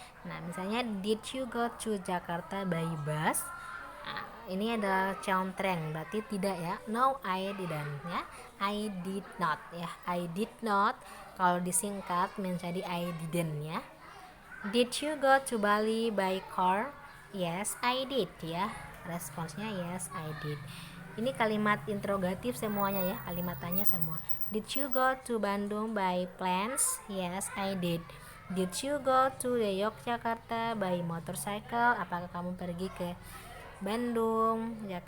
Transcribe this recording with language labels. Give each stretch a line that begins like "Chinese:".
Indonesian: Nah, misalnya,
English: did you go to Jakarta by bus?
Indonesian: Nah, ini ada contreng, berarti tidak ya.
English: No, I didn't ya. I did not ya. I did not
Indonesian: kalau disingkat menjadi
English: I didn't ya. Did you go to Bali by car? Yes, I did ya.
Indonesian: Responsnya
English: yes, I did.
Indonesian: Ini kalimat interrogatif semuanya ya, kalimat tanya semua.
English: Did you go to Bandung by planes? Yes, I did. Did you go to the Yogyakarta by motorcycle?
Indonesian: Apakah kamu pergi ke Bandung?